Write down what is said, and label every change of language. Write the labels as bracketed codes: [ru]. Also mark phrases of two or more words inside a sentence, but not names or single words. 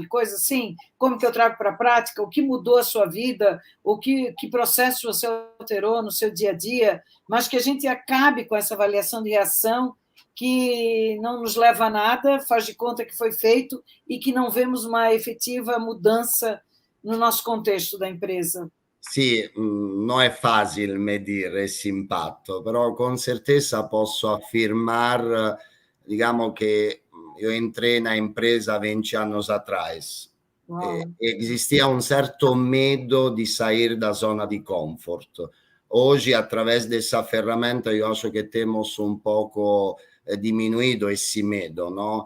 [pt] Coisa assim, como que eu trago para a prática, o que mudou a sua vida, que processo você alterou no seu dia a dia, mas que a gente acabe com essa avaliação de reação que não nos leva a nada, faz de conta que foi feito e que não vemos uma efetiva mudança no nosso contexto da empresa. [it] Sì, non è facile [pt] medir esse impatto, [it] però con [pt] certeza posso afirmar, digamos que eu entrei na empresa 20 anos atrás. Existia um certo medo de sair da zona de conforto. Hoje, através dessa ferramenta, eu acho que temos um pouco diminuído esse medo, não?